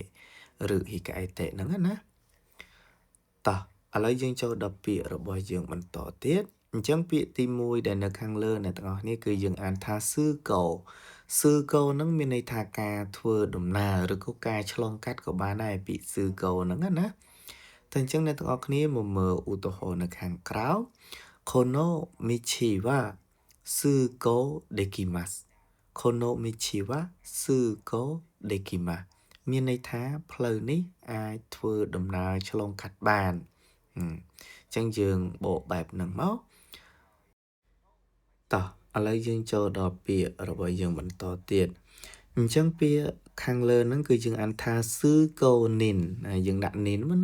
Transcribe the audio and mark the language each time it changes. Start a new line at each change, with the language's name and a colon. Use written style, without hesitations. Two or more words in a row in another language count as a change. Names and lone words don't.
Khmer: ឬហ៊ីកាអេតេហ្នឹងណាតោះឥឡូវយើងចូលដល់ពាក្យរបស់យើងបន្តទៀតអញ្ចឹងពាក្យទី1ដែលនៅខាង លើអ្នកទាំងអស់គ្នាគឺយើងអានថាស៊ឺកោហ្នឹងមានន័យថាការធ្វើដំណើរឬក៏ការឆ្លងកាត់ក៏បានដែរពាក្យស៊ឺកោហ្នឹងណាតែអញ្ចឹងអ្នកទាំងអស់គ្នាមកមើលឧទាហរណ៍នៅខាងក្រៅ
Japanese: この道は通行できます この道は通行できます
Khmer: មានន័យថាផ្លូវនេះអាចធ្វើដំណើរឆ្លងកាត់បានអញ្ចឹងយើងបកបែបហ្នឹងមក តោះឥឡូវយើងចូលដល់ពាក្យរបស់យើងបន្តទៀតអញ្ចឹងពាក្យខាងលើហ្នឹងគឺយើងអានថាស៊ឺកូនីនយើងដាក់នីនមក